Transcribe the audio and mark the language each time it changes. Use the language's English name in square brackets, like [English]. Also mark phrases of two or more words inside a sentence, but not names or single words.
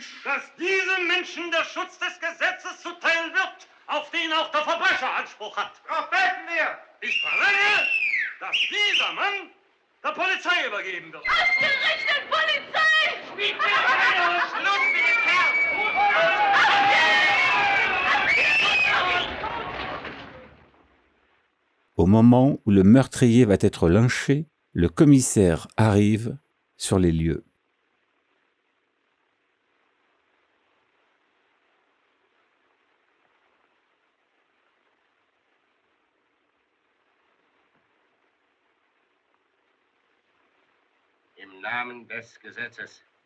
[German] Dass diesem Menschen der Schutz des Gesetzes zuteil wird, auf den auch der Verbrecher Anspruch hat. Darauf beten wir! Ich verlange, dass dieser Mann der Polizei übergeben wird. Ausgerechnet Polizei! Schluss mit dem Kerl! [French] Au moment où le meurtrier va être lynché, le commissaire arrive sur les lieux. [German] Im Namen des Gesetzes.